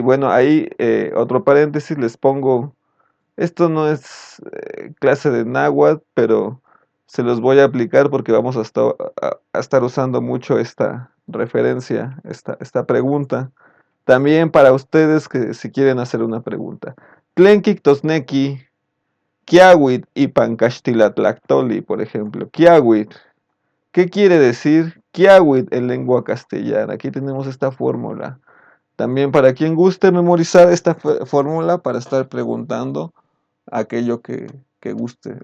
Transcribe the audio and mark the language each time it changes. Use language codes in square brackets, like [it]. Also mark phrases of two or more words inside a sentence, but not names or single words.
[es] Bueno, ahí otro paréntesis les pongo. Esto no es clase de náhuatl, pero se los voy a aplicar porque vamos a estar usando mucho esta referencia, esta pregunta. También para ustedes que si quieren hacer una pregunta. [nah] Tlenkik Tosneki. [es] Kiawit y Pankashtilatlactoli, por ejemplo. Kiawit. ¿Qué quiere decir Kiawit en lengua castellana? Aquí tenemos esta fórmula. También para quien guste memorizar esta fórmula para estar preguntando aquello que guste.